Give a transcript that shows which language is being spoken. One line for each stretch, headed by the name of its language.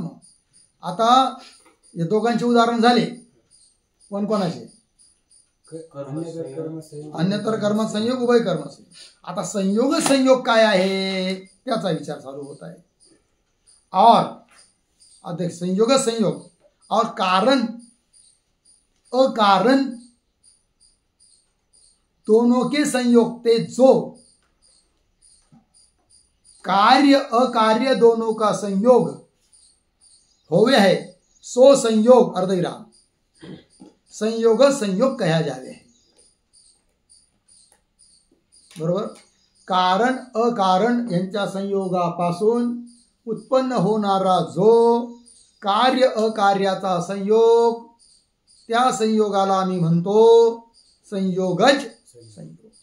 Marathi: मग आता या दोघांचे उदाहरण झाले. कोण कोणाचे? अन्यतर कर्म संयोग, उभय कर्म संयोग. आता संयोग संयोग काय आहे त्याचा विचार चालू होत आहे.
Hindi: और संयोग संयोग और कारण अकारण दोनों के संयोग ते जो कार्य अकार्य दोनों का संयोग होवे है सो संयोग अर्धविराम संयोग संयोग कहा जावे.
Marathi: बरोबर. कारण अकारण यांच्या संयोगापासून उत्पन्न होणारा जो कार्य अकार्याचा संयोग, त्या संयोगाला आम्ही म्हणतो संयोगज संयोग.